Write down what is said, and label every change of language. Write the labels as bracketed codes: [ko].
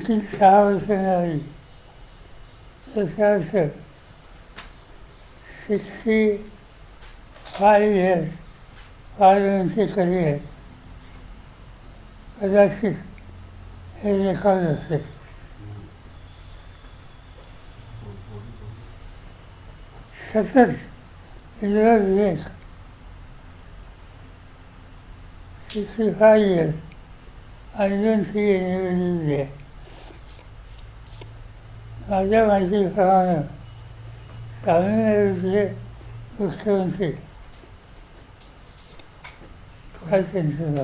[mr] आणखी 6 वर्ष झाली तसं असं [en] 65 years [mr] फार्मसी करिअर कदाचित हे रेकॉर्ड असेल. सतत रोज एक [en] 65 years I don't see anybody there. [mr] माझ्या माहितीप्रमाणे तामिळनाडूचे मुख्यमंत्री काय त्यांचं नाव?